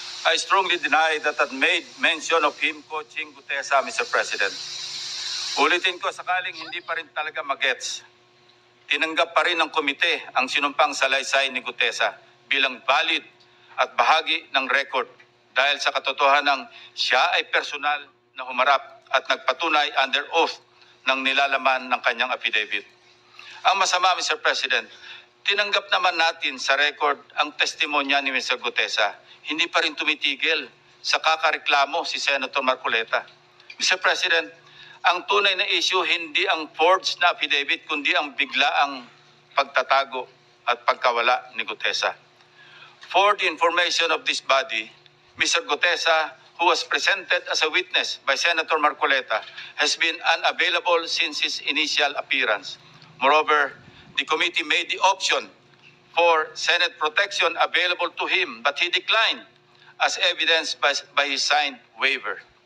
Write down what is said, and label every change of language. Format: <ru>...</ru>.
<en>I strongly deny that I made mention of him coaching Gutesa, Mr.</en> <tl>President. Ulitin ko sakaling hindi pa rin talaga magets. Tinanggap pa rin ng komite ang sinumpang salaysay ni Gutesa bilang valid at bahagi ng record dahil sa katotohanan siya ay personal na humarap at nagpatunay</tl> <en>under oath</en> <tl>ng nilalaman ng kanyang affidavit. Ang masama, Mr. President, tinanggap naman natin sa record ang testimonya ni Mr. Gutesa. Hindi pa rin tumitigil sa kakareklamo si Senator Marcoleta. Mr. President, ang tunay na issue hindi ang forged na affidavit kundi ang biglaang pagtatago at pagkawala ni Gutesa.</tl> <en>For the information of this body, Mr. Gutesa, who was presented as a witness by Senator Marcoleta, has been unavailable since his initial appearance. Moreover, the committee made the option for Senate protection available to him, but he declined as evidenced by his signed waiver.</en>